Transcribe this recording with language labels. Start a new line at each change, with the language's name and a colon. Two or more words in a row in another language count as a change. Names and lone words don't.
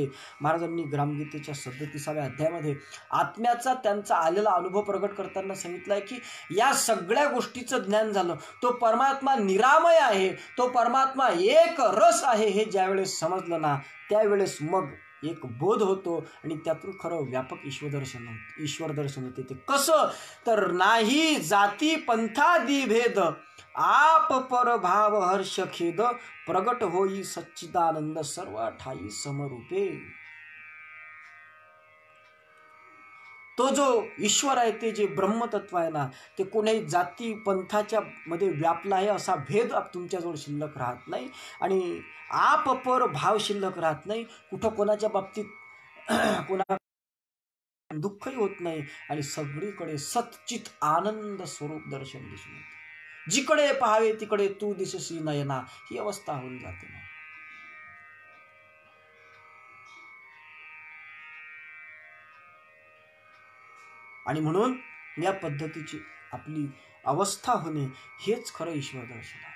Marathi: महाराजांनी ग्रामगीतेच्या 37व्या अध्यायामध्ये आत्म्याचा त्यांचा आलेला अनुभव प्रगट करताना सांगितलं आहे की या सगळ्या गोष्टीचं ज्ञान झालं, तो परमात्मा निरामय आहे, तो परमात्मा एक रस आहे, हे ज्यावेळेस समजलं ना, त्यावेळेस मग एक बोध होतो आणि त्यातून खरं व्यापक ईश्वर दर्शन होते. ते कसं तर नाही जाती पंथादी भेद, आप पर भाव हर्ष खेद, प्रगट होई सच्चिदानंद सर्व ठाई समरूपे. तो जो ईश्वर आहे, ते जे ब्रह्मतत्व आहे ना, ते कोणाही जाती पंथाच्या मध्ये व्यापला आहे असा भेद तुमच्याजवळ शिल्लक राहत नाही. आणि आप पर भाव शिल्लक राहत नाही, कुठं कोणाच्या बाबतीत कोणा दुःखही होत नाही. आणि सगळीकडे सच्चित आनंद स्वरूप दर्शन दिसून येते. जिकडे पाहावे तिकडे तू दिसशी नयना, ही अवस्था होऊन जाते ना. आणि म्हणून या पद्धतीची आपली अवस्था होणे हेच खरं ईश्वर दर्शन आहे.